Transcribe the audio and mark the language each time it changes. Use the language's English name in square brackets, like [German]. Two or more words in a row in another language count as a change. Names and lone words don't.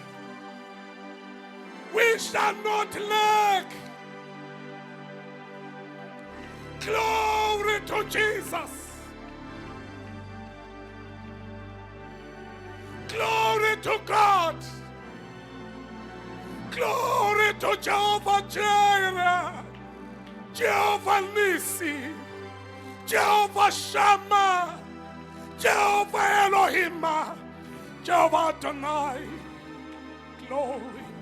[English] We shall not lack. Glory to Jesus. Glory to God. Glory to Jehovah Jireh, Jehovah Nissi, Jehovah Shammah, Jehovah Elohim, Jehovah Adonai. Glory.